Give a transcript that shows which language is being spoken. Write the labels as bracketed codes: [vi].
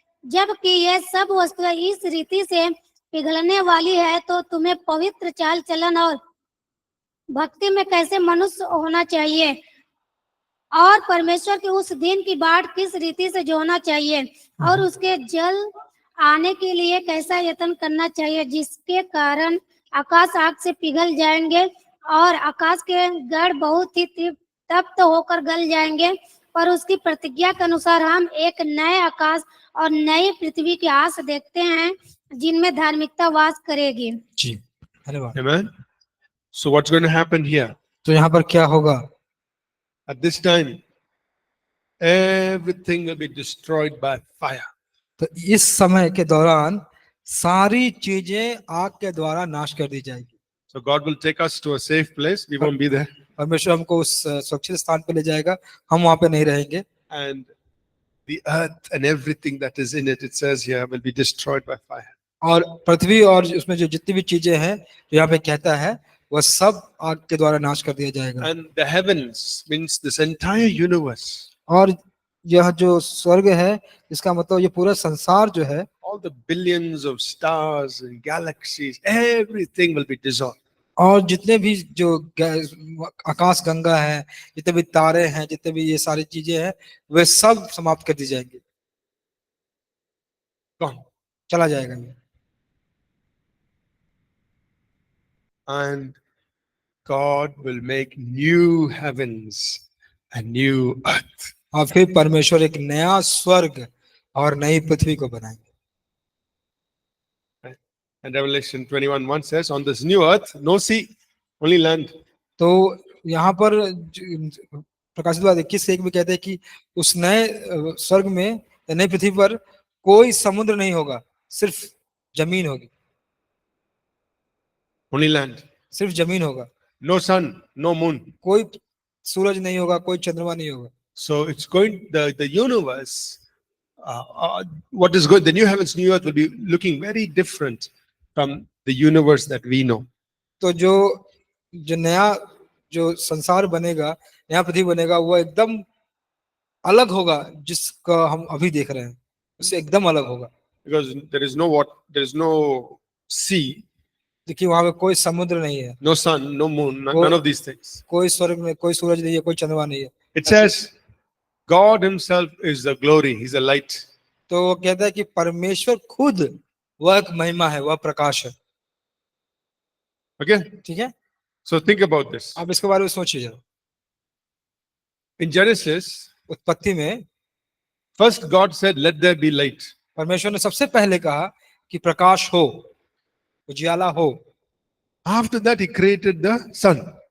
[hi] जबकि ये सब वस्तुएं इस रीति से पिघलने वाली है, तो तुम्हें पवित्र चाल चलन और भक्ति में कैसे मनुष्य होना चाहिए और परमेश्वर के उस दिन की बाट किस रीति से जोना चाहिए और उसके जल आने के लिए कैसा यत्न करना चाहिए, जिसके कारण आकाश आग से पिघल जाएंगे और आकाश के गढ़ बहुत ही तप्त होकर गल जाएंगे। पर उसकी प्रतिज्ञा के अनुसार हम एक नए आकाश और नई पृथ्वी की आस देखते हैं जिनमें धार्मिकता वास करेगी। जी धन्यवाद। [en] Amen. So what's going to happen here? [hi] तो यहाँ पर क्या होगा? [en] At this time, everything will be destroyed by fire. [hi] तो इस समय के दौरान सारी चीजें आग के द्वारा नाश कर दी जाएगी। [en] So God will take us to a safe place. We won't be there. [hi] परमेश्वर हमको उस सुरक्षित स्थान पे ले जाएगा, हम वहां पे नहीं रहेंगे। [en] And the earth and everything that is in it, it says here, will be destroyed by fire. [hi] और पृथ्वी और उसमें जो जितनी भी चीजें हैं जो यहाँ पे कहता है वह सब आग के द्वारा नाश कर दिया जाएगा। [en] And the heavens means this entire universe. [hi] और यह जो स्वर्ग है इसका मतलब ये पूरा संसार जो है, [en] All the billions of stars and galaxies, everything will be dissolved. [hi] और जितने भी जो आकाश गंगा है, जितने भी तारे हैं, जितने भी ये सारी चीजें हैं, वे सब समाप्त कर दी जाएंगी। [en] Gone. [hi] चला जाएगा ये। [en] And God will make new heavens and new earth. [hi] और फिर परमेश्वर एक नया स्वर्ग और नई पृथ्वी को बनाएंगे। [en] And Revelation 21:1 says, on this new earth, no sea, only land. [hi] तो यहाँ पर प्रकाशित वाक्य 21:1 में कहते हैं कि उस नए स्वर्ग में, नई पृथ्वी पर कोई समुद्र नहीं होगा, सिर्फ जमीन होगी। [en] Only land. [hi] सिर्फ जमीन होगा, [en] No sun, no moon. [hi] कोई सूरज नहीं होगा, कोई चंद्रमा नहीं होगा। [en] So it's going, the universe, what is good, the new heavens, new earth will be looking very different from the universe that we know. [hi] तो जो नया जो संसार बनेगा, नया पृथ्वी बनेगा, वो एकदम अलग होगा जिसका हम अभी देख रहे हैं, उससे एकदम अलग होगा। [en] Because there is no sea, [hi] देखिए वहां पे कोई समुद्र नहीं है, [en] no sun, no moon, none of these things. [hi] कोई स्वर्ग में कोई सूरज नहीं है, कोई चंद्रमा नहीं है। [en] It says God himself is the glory, he's a light. [hi] तो वो कहता है कि परमेश्वर खुद वह एक महिमा है, वह प्रकाश है। [en] Okay? [hi] ठीक है, [en] So think about this. [hi] आप इसके बारे में सोचिए जरा। [en] In Genesis, [hi] उत्पत्ति में [en] first God said, let there be light. [hi] परमेश्वर ने सबसे पहले कहा कि प्रकाश हो, उजियाला हो। [en] After that, he created the sun.